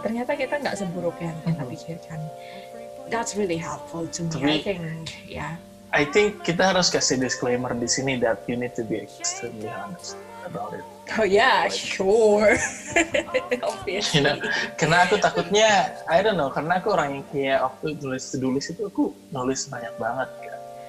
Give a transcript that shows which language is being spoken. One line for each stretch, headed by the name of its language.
Indonesian: Ternyata kita nggak seburuk yang kita pikirkan.
English: That's really helpful to me. I think
Indonesian: kita harus kasih disclaimer di sini
English: that you need to be extremely honest about it. Oh yeah, sure. Obviously.
Indonesian: Karena aku takutnya,
English: I don't know,
Indonesian: karena aku orang yang kayak waktu tulis itu aku nulis banyak banget kan.